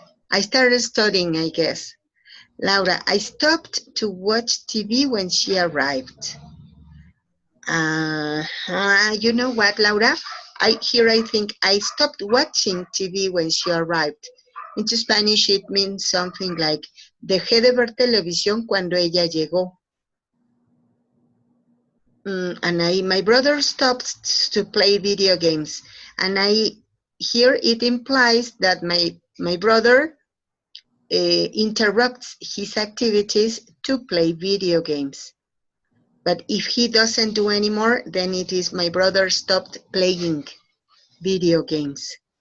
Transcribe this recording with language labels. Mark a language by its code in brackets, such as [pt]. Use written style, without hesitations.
[en] I started studying, I guess. Laura, I stopped to watch TV when she arrived. You know what, Laura? I think I stopped watching TV when she arrived. Into Spanish, it means something like, [es] dejé de ver televisión cuando ella llegó. [en] And my brother stopped to play video games. And here it implies that my brother interrupts his activities to play video games. But if he doesn't do anymore, then it is my brother stopped playing video games.